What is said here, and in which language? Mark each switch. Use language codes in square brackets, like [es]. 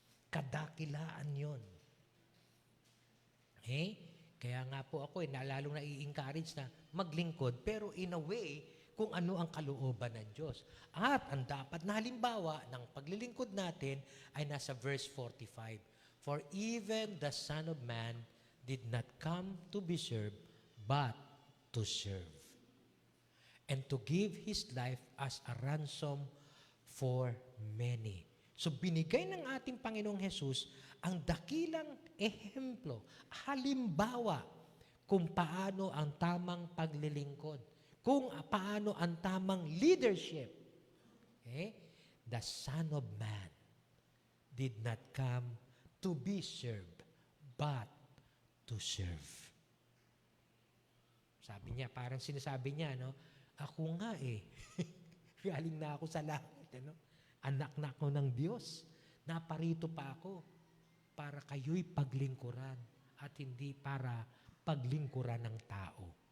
[tl] Kadakilaan yun. Okay? Kaya nga po ako, lalong na-i-encourage na maglingkod, pero [en] in a way, [tl] kung ano ang kalooban ng Diyos. At ang dapat na halimbawa ng paglilingkod natin ay nasa verse 45. [en] For even the Son of Man did not come to be served, but to serve. And to give His life as a ransom for many. [tl] So binigay ng ating Panginoong Jesus ang dakilang ehemplo, halimbawa kung paano ang tamang paglilingkod, kung paano ang tamang leadership. Okay? [en] The Son of Man did not come to be served, but to serve. [tl] Sabi niya, parang sinasabi niya, no? Ako nga galing na ako sa langit, no? Anak na ako ng Diyos. Naparito pa ako para kayo'y paglingkuran at hindi para paglingkuran ng tao.